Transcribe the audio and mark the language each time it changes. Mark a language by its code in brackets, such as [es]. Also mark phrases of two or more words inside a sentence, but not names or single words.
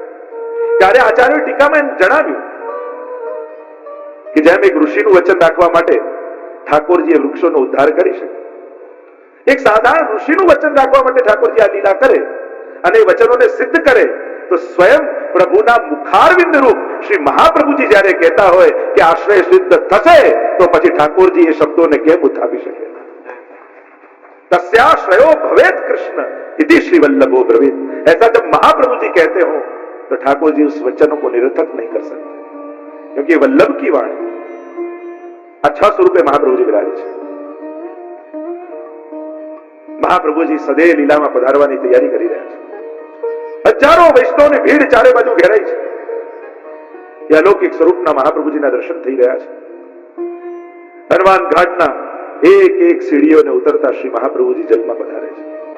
[gu] ત્યારે આચાર્ય ટીકામાં એમ જણાવ્યું કે જેમ એક ઋષિનું વચન રાખવા માટે ઠાકોરજી એ વૃક્ષોનો ઉદ્ધાર કરી શકે, એક સાધારણ ઋષિનું વચન રાખવા માટે ઠાકોરજી આ લીલા કરે અને એ વચનોને સિદ્ધ કરે તો સ્વયં પ્રભુના મુખારવિંદ રૂપ શ્રી મહાપ્રભુજી જ્યારે કહેતા હોય કે આશ્રય સિદ્ધ થશે તો પછી ઠાકોરજી એ શબ્દોને કેમ ઉઠાવી શકે? [sa] तस्याश्रयो भवेत कृष्ण इति श्री वल्लभो ब्रवीत. [hi] ऐसा जब महाप्रभु जी कहते हो तो ठाकुर जी उस वचनों को निरर्थक नहीं कर सकते. क्योंकि वल्लभ की वाणी अच्छा स्वरूपे महाप्रभुजी [gu] વિરાજે છે. મહાપ્રભુજી સદે લીલામાં પધારવાની તૈયારી કરી રહ્યા છે. હજારો વૈષ્ણવની ભીડ ચારે બાજુ ઘેરાઈ છે. એ અલૌકિક સ્વરૂપના મહાપ્રભુજીના દર્શન થઈ રહ્યા છે. હનુમાન ઘાટના એક એક સીડીઓને ઉતરતા શ્રી મહાપ્રભુજી જલમાં પધારે છે.